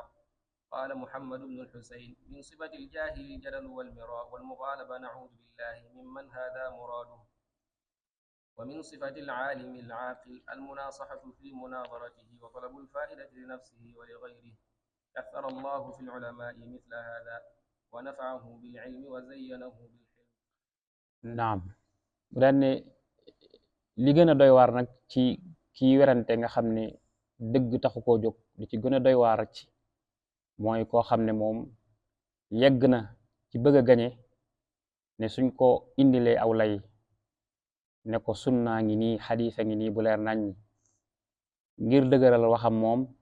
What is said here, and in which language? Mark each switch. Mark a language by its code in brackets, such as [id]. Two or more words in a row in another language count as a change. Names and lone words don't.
[ar] قال محمد بن الحسين من صفة الجاهل الجدل والمراء والمغالبة نعوذ بالله ممن هذا مراده، ومن صفة العالم العاقل المناصحة في مناظرته وطلب الفائدة لنفسه ولغيره. كثر الله في العلماء مثل هذا ونفعه بالعلم وزينه بالحلم. [wo] naam. bu daan ne li gën a doy waar nag ci kii werante nga xam ne dëgg taxu koo jóg, li ci gën a doy waar ci mooy koo xam ne moom yegg na ci bëgg a gañe ne suñ ko indilee aw lay ne ko sunnaa ngi nii xadiisa ngi nii bu leer nañ ngir dëgëral waxam moom